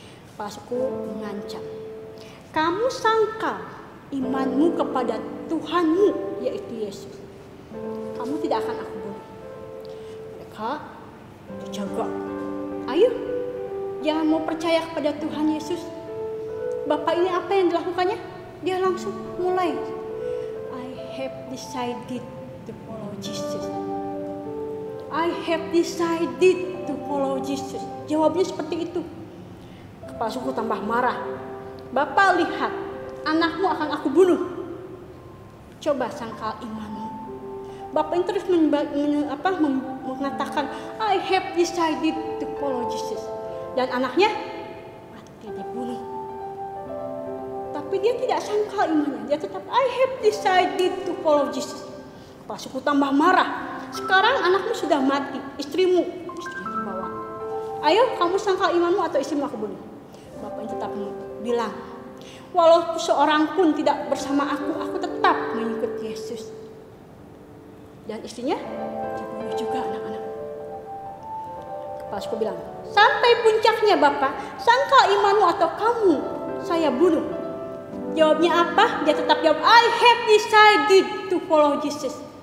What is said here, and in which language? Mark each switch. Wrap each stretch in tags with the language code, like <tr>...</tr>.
<id>Kepala suku mengancam, kamu sangkal imanmu kepada Tuhanmu yaitu Yesus, kamu tidak akan aku bunuh. Mereka dijaga, ayo jangan mau percaya kepada Tuhan Yesus. Bapak ini apa yang dilakukannya? Dia langsung mulai,</id> <en>I have decided to follow Jesus. I have decided to follow Jesus.</en> <id>Jawabnya seperti itu. Kepala suku tambah marah. Bapak lihat, anakmu akan aku bunuh. Coba sangkal imanmu. Bapak ini terus mengatakan,</id> <en>I have decided to follow Jesus.</en> <id>Dan anaknya mati dibunuh. Tapi dia tidak sangkal imannya. Dia tetap,</id> <en>I have decided to follow Jesus.</en> <id>Kepala suku tambah marah. Sekarang anakmu sudah mati, istrinya dibawa. Ayo kamu sangkal imanmu atau istrimu aku bunuh. Bapak tetap bilang, walau seorang pun tidak bersama aku tetap mengikut Yesus. Dan istrinya dibunuh juga anak-anak. Kepala suku bilang, sampai puncaknya Bapak, sangkal imanmu atau kamu saya bunuh. Jawabnya apa? Dia tetap jawab,</id> <en>I have decided to follow Jesus.</en>